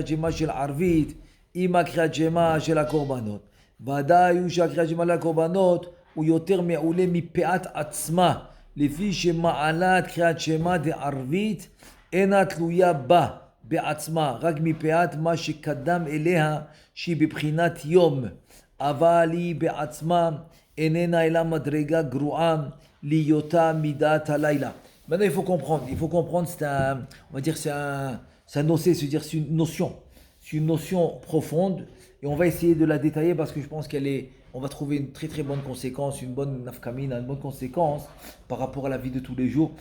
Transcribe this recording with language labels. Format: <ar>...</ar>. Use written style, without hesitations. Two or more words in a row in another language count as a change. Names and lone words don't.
<he>שמע של ערבית עם הקריאת שמע של הקורבנות, ודאי הוא שהקריאת שמע לקורבנות הוא יותר מעולה מפאת עצמה, לפי שמעלת קריאת שמע דערבית אינה תלויה בה בעצמה, רק מפאת מה שקדם אליה שהיא בבחינת יום, אבל היא בעצמה איננה אלא מדרגה גרועה להיותה מידת הלילה.</he> <fr>Maintenant, il faut comprendre, c'est une notion profonde, et on va essayer de la détailler parce que je pense on va trouver une très très bonne conséquence, une bonne nafkamina, une bonne conséquence par rapport à la vie de tous les jours.</fr>